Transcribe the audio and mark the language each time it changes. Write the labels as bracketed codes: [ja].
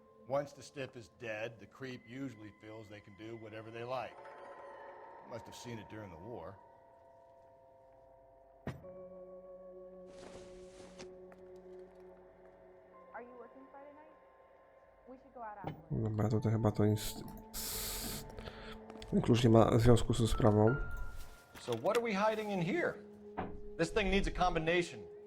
[en] Once the stiff is dead, the creep usually feels they can do whatever they like. Must have seen it during the war. Are you working Friday night? We should go out afterwards. [pl] Dobra, tutaj chyba to nic... Klucz nie ma związku ze sprawą. [en] So what are we hiding in here? This thing needs a combination.